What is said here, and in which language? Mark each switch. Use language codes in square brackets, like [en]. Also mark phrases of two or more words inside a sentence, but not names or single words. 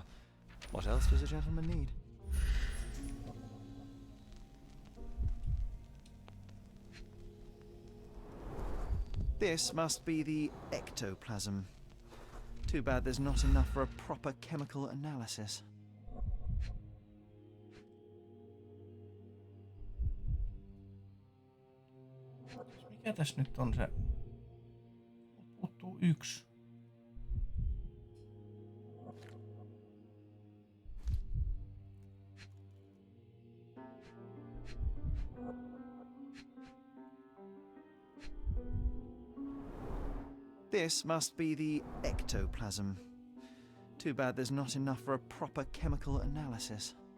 [en] What else does a gentleman need? This must be the ectoplasm. Too bad there's not enough for a proper chemical analysis. [fi] Mikä tässä nyt on se? Puuttuu 1. [en] This must be the ectoplasm. Too bad there's not enough for a proper chemical analysis.